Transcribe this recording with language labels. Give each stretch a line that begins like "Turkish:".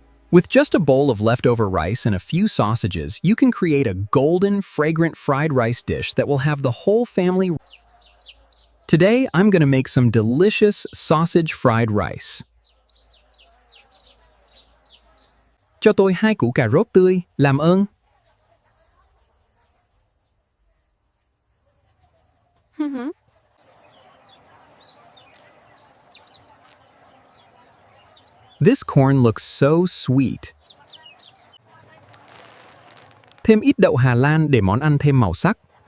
English: With just a bowl of leftover rice and a few sausages, you can create a golden, fragrant fried rice dish that will have the whole family. Today, I'm going to make some delicious sausage fried rice.
Vietnamese: Cho tôi 2 củ cà rốt tươi, làm ơn.
English: This corn looks so sweet.
Vietnamese: Thêm ít đậu Hà Lan để món ăn thêm màu sắc.